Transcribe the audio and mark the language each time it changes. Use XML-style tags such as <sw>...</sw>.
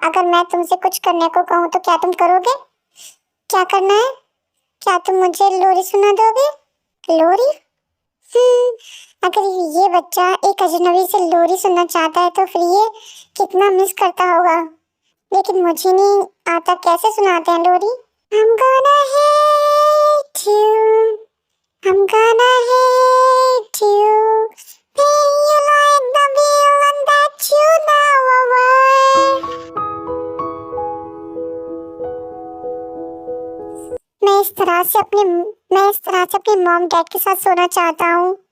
<hi>अगर मैं तुमसे कुछ करने को कहूँ तो क्या तुम करोगे? क्या करना है? क्या तुम मुझे लोरी सुना दोगे? लोरी? अगर ये बच्चा एक अजनबी से लोरी सुनना चाहता है तो फिर ये कितना मिस करता होगा। लेकिन मुझे नहीं आता कैसे सुनाते हैं लोरी।</hi> <en>I'm gonna hate you, I'm gonna hate you, pay you like the villain that you never were.</en> <hi>मैं इस तरह से अपने मॉम डैड के साथ सोना चाहता हूँ।</hi>